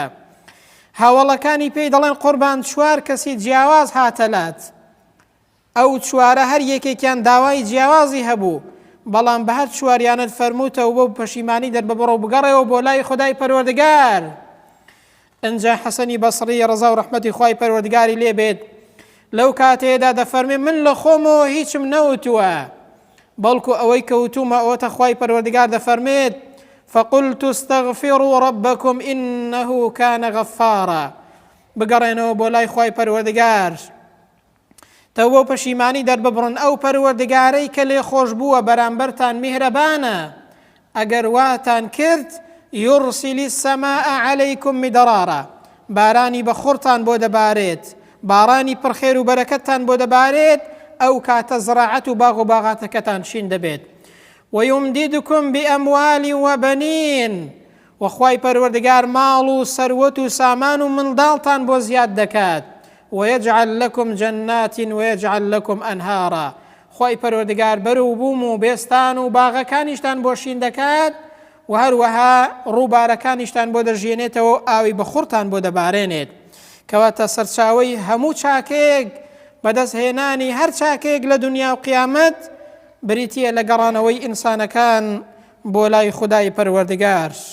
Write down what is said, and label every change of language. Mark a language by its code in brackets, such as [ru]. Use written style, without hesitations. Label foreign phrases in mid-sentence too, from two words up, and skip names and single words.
[ckb] هاوڵەکانی پێی دەڵێن قوربان چوار کەسی جیاواز هاتەلات ئەو چوارە هەر یەکێکیان داوای جیاوازی هەبوو، بەڵام بە هەر چواریانت فەرمووتەوە بۆ پەشیمانی دەرببڕە و بگەڕێەوە بۆ لای خودای پەروەردگار. ئەنجا حەسەنی بەسڕی ڕەزا و ڕەحمەتی خوای پەروەردگاری لێ بێت لەو کاتەیەدا دەفەرمێ من لە خۆمەوە هیچم نەوتووە، بەڵکو ئەوەی کەوتومە ئەوەتە خوای پەروەردگار دەفەرمێت [ar] فقلت استغفروا ربكم إنه كان غفارا. [ckb] بگەڕێنەوە بۆ لای خوای پەروەردگار، تەوبە و پەشیمانی دەرببڕن ئەو پەروەردگارەی کە لێ خۆش بووە بەرامبەرتان میهرەبانە. ئەگەر واتان کرد [ar] يرسل السماء عليكم مدرارا، [ckb] بارانی بەخۆرتان بۆ دەبارێت، بارانی پڕخێر و بەرەکەتتان بۆ دەبارێت، ئەو کاتە زراعەت و باغ و باغاتەکەتان شین دەبێت. [ar] ويمددكم بأموال وبنين، [ckb] وخوای پەروەردگار ماڵ و سەروەت و سامان و منداڵتان بۆ زیاد دەکات. [ar] ويجعل لكم جنات ويجعل لكم أنهارا، [ckb] خوای پەروەردگار بەرەو بووم و بێستان و باغەکانیشتان بۆ شین دەکات و هەروەها ڕووبارەکانیشتان بۆ دەژێنێتەوە، ئاوی بەخۆرتان بۆ دەبارێنێت، کەواتە سەرچاوەی هەموو چاکەیەک بەدەستهێنانی هەر چاکەیەک لە دنیا و قیامەت بریتیە لە گەڕانەوەی ئینسانەکان بۆ لای خودای پەروەردگار.